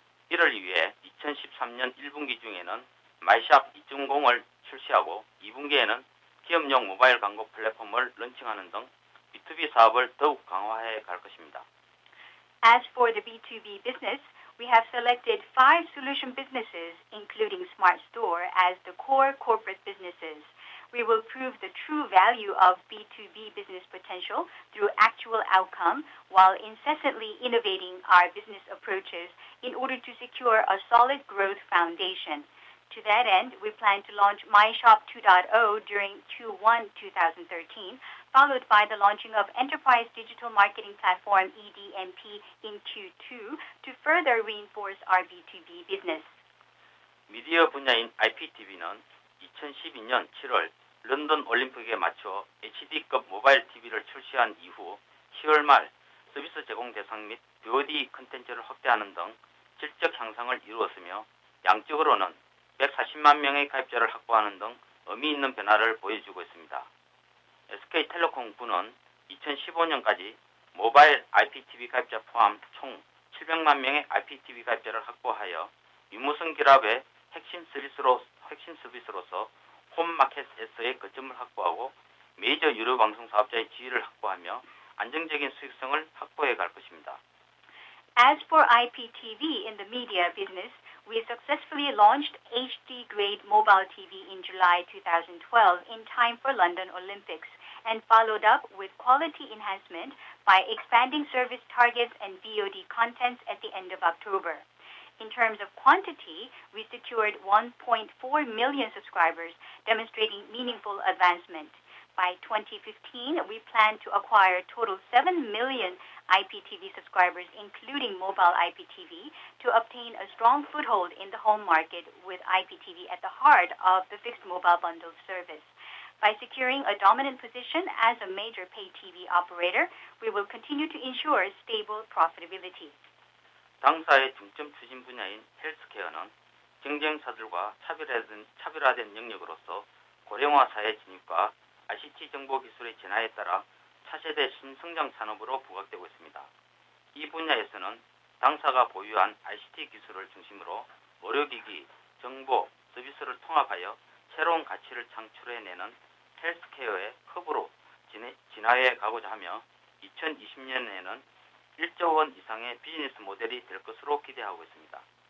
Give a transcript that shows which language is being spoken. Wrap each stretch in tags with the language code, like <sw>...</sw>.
<ko>이를 위해 2013년 1분기 중에는 마이샵 2.0을 출시하고 2분기에는 기업용 모바일 광고 플랫폼을 런칭하는 등 B2B 사업을 더욱 강화해 갈 것입니다.</ko> <en>As for the B2B business, we have selected 5 solution businesses, including Smart Store, as the core corporate businesses. We will prove the true value of B2B business potential through actual outcome while incessantly innovating our business approaches in order to secure a solid growth foundation. To that end, we plan to launch MyShop 2.0 during Q1 2013, followed by the launching of Enterprise Digital Marketing Platform EDMP in Q2 to further reinforce our B2B business.</en> <ko>미디어 분야인 IPTV는 2012년 7월 런던 올림픽에 맞춰 HD급 모바일 TV를 출시한 이후 10월 말 서비스 제공 대상 및 VOD 콘텐츠를 확대하는 등 질적 향상을 이루었으며 양적으로는 140만 명의 가입자를 확보하는 등 의미 있는 변화를 보여주고 있습니다. SK텔레콤군은 2015년까지 모바일 IPTV 가입자 포함 총 700만 명의 IPTV 가입자를 확보하여 유무선 결합의 핵심 서비스로서 홈마켓에서의 거점을 확보하고 메이저 유료 방송 사업자의 지위를 확보하며 안정적인 수익성을 확보해 갈 것입니다.</ko> <en>As for IPTV in the media business, we successfully launched HD-grade mobile TV in July 2012 in time for London Olympics and followed up with quality enhancement by expanding service targets and VOD contents at the end of October. In terms of quantity, we secured 1.4 million subscribers, demonstrating meaningful advancement. By 2015, we plan to acquire a total 7 million IPTV subscribers, including mobile IPTV, to obtain a strong foothold in the home market with IPTV at the heart of the fixed mobile bundle service. By securing a dominant position as a major pay TV operator, we will continue to ensure stable profitability.</en> <ko>당사의 중점 추진 분야인 헬스케어는 경쟁사들과 차별화된 영역으로서 고령화 사회 진입과 ICT 정보 기술의 진화에 따라 차세대 신성장 산업으로 부각되고 있습니다. 이 분야에서는 당사가 보유한 ICT 기술을 중심으로 의료기기, 정보, 서비스를 통합하여 새로운 가치를 창출해내는 헬스케어의 허브로 진화해 가고자 하며 2020년에는 1조 원 이상의 비즈니스 모델이 될 것으로 기대하고 있습니다.</ko>